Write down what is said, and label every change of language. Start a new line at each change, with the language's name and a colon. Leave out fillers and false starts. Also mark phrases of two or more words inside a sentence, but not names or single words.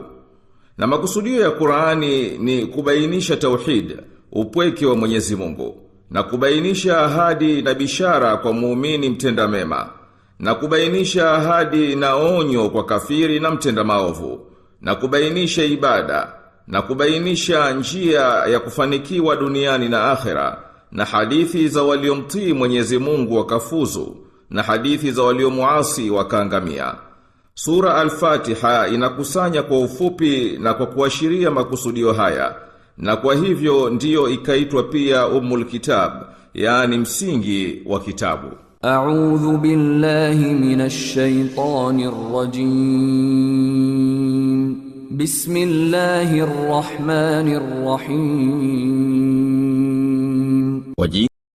Swahili: Na makusudio ya Qur'ani ni kubainisha tauhid, upweke wa Mwenyezi Mungu, na kubainisha ahadi na bishara kwa muumini mtenda mema, na kubainisha ahadi na onyo kwa kafiri na mtenda maovu, na kubainisha ibada, na kubainisha njia ya kufanikiwa duniani na akhera, na hadithi za waliomtii Mwenyezi Mungu wakafuzu, na hadithi za waliomuasi wakaangamia. Sura Al-Fatiha inakusanya kwa ufupi na kwa kuashiria makusudio haya, na kwa hivyo ndiyo ikaitwa pia
Arabic: أم الكتاب,
Swahili: yani msingi wa kitabu.
Arabic: أعوذ بالله من الشيطان الرجيم. بسم الله الرحمن الرحيم.
Swahili: Kwa jina